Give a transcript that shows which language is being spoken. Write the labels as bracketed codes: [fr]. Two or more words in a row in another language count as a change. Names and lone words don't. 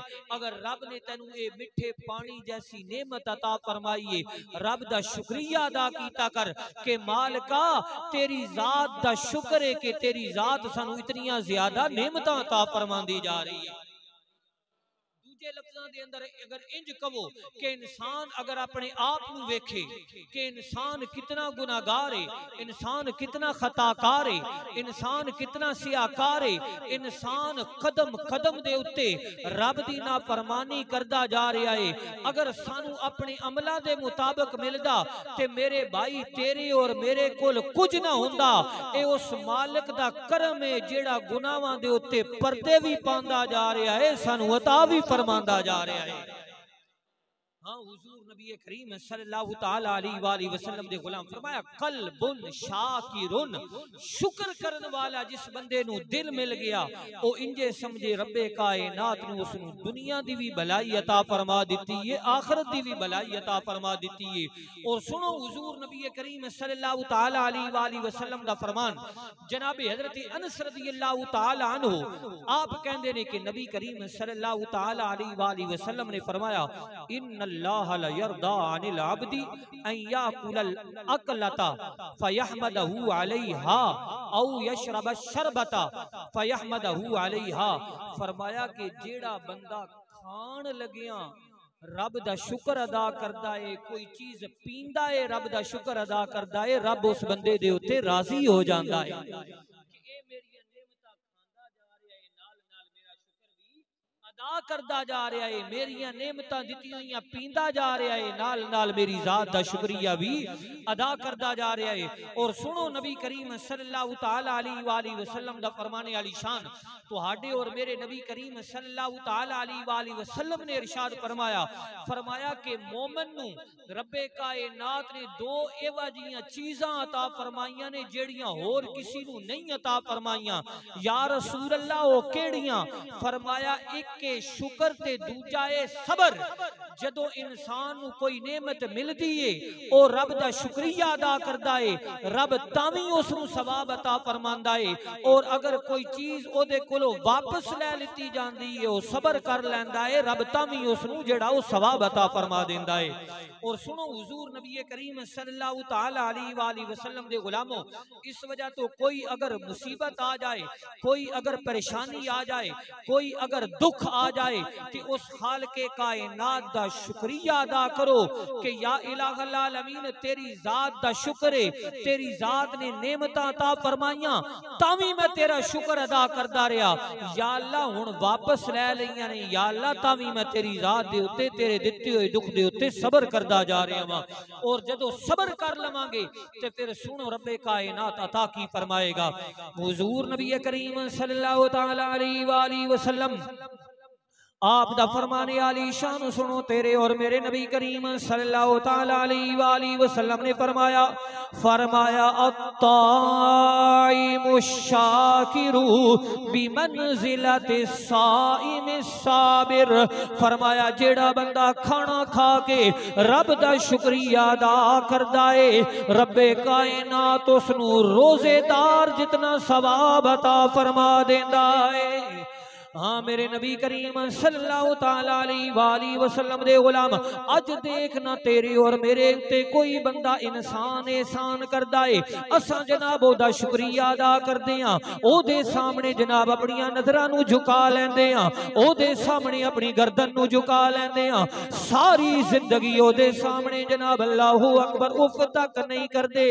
[pa] اگر رب نے تینوں یہ مٹھے پانی جیسی نعمت عطا فرمائی، رب دا شکریہ ادا کیتا کر کے مالکا تیری ذات دا شکر ہے کہ تیری ذات سانوں اتنی زیادہ نعمت عطا فرماندی جا رہی ہے. دوجے لفظاں دے اندر اگر اِنج کہو کہ انسان اگر اپنے آپ نوں ویکھے کہ انسان کتنا گنہگار ہے، انسان کتنا خطاکار ہے، انسان کتنا سیاہ کار ہے، انسان قدم قدم دے اتے رب دی نافرمانی کردا جا رہا ہے. اگر سانوں اپنے عملوں دے مطابق ملدا تے میرے بھائی تیرے اور میرے کول کچھ نہ ہوندا. اے اس مالک دا کرم ہے جیہڑا گناہاں دے اتے پردے بھی پاندا جا رہا ہے، سانوں عطا بھی فرماندا جا رہا ہے. ہاں، حضور نبی کریم [ar] صلى الله تعالى عليه وسلم [pa] دے غلام فرمایا [ar] قلبٌ شاكرٌ, [pa] شکر کرنے والا جس بندے نوں دل مل گیا او اِنجے سمجھے ربِ کائنات نے اسنوں دنیا دی بھی بھلائی عطا فرما دتی ہے، آخرت دی بھی بھلائی عطا فرما دتی ہے. اور سنو حضور نبی کریم [ar] صلى الله تعالى عليه وسلم [pa] دا فرمان، جناب حضرت انس [ar] رضي الله تعالى عنه [pa] آپ کہندے نے کہ نبی کریم [ar] صلى الله تعالى عليه وسلم [pa] نے فرمایا [ar] إن الله ليرضى عن العبد أن يأكل الأكلة فيحمده عليها أو يشرب الشربة فيحمده عليها. [pa] فرمایا کہ جیہڑا بندا کھان لگیا رب دا شکر ادا کردا ہے، کوئی چیز پیندا ہے رب دا شکر ادا کردا ہے، رب اس بندے دے اتے راضی ہو جاندا ہے کہ اے میری نعمتاں کھاندا جا رہا ہے، نال نال میرا شکر بھی ادا کردا جا رہا ہے، میریاں نعمتاں دتیاں ہوئیاں پیندا جا رہا ہے، نال نال میری ذات دا شکریہ بھی ادا کردا جا رہا ہے. اور سنو نبی کریم [ar] صلى الله تعالى عليه وسلم [pa] دا فرمانے والی شان، تہاڈے اور میرے نبی کریم [ar] صلى الله تعالى عليه وسلم [pa] نے ارشاد فرمایا، فرمایا کہ مومن نوں ربِ کائنات نے دو ایوا جیاں چیزاں عطا فرمائیاں نے جیہڑیاں ہور کسے نوں نہیں عطا فرمائیاں. [ar] يا رسول الله [pa] او کیہڑیاں؟ فرمایا ایک کہ شکر تے دوجا ہے صبر. جدوں انسان نوں کوئی نعمت ملدی ہے او رب دا شکریہ ادا کردا ہے، رب تاں وی اس نوں ثواب عطا فرماندا ہے. اور اگر کوئی چیز اودے کولوں واپس لے لتی جاندی ہے او صبر کر لیندا ہے، رب تاں وی اس نوں جیہڑا او ثواب عطا فرما دیندا ہے. اور سنو حضور نبی کریم [ar] صلى الله تعالى عليه وسلم [pa] دے غلامو، اس وجہ توں کوئی اگر مصیبت آ جائے، کوئی اگر پریشانی آ جائے، کوئی اگر دکھ آ جائے کہ اس خالقِ کائنات دا شکریہ ادا کرو کہ [ar] يا إله العالمين [pa] تیری ذات دا شکر ہے، تیری ذات نے نعمتاں عطا فرمائیاں تاں وی میں تیرا شکر ادا کردا رہا. [ar] يا الله [pa] ہُن واپس لے لئیاں نے, [ar] يا الله [pa] تاں وی میں تیری ذات دے اتے تیرے دتے ہوئے دکھ دے اتے صبر کردا جا رہا واں. اور جدوں صبر کر لواں گے تے فیر سنو ربِ کائنات عطا کی فرمائے گا. حضور نبی کریم [ar] صلى الله تعالى عليه وسلم [pa] آپ دا فرمانِ عالی شان سنو، تیرے اور میرے نبی کریم [ar] صلى الله تعالى عليه وسلم [pa] نے فرمایا، فرمایا [ar] الطاعم الشاكر بمنزلة الصائم الصابر. [pa] فرمایا جیہڑا بندا کھانا کھا کے رب دا شکریہ ادا کردا ہے، ربِ کائنات اسنوں روزے دار جتنا ثواب عطا فرما دیندا ہے. ہاں میرے نبی کریم [ar] صلى الله تعالى عليه وسلم [pa] دے غلام، اج دیکھنا تیرے اور میرے تے کوئی بندا انسان احسان کردا ہے، اساں جناب اودا شکریہ ادا کردے ہاں، اودے سامنے جناب اپنی نظراں نوں جھکا لیندے ہاں، اودے سامنے اپنی گردن نوں جھکا لیندے ہاں، ساری زندگی اودے سامنے جناب [ar] الله أكبر [pa] اُف تک نہیں کردے.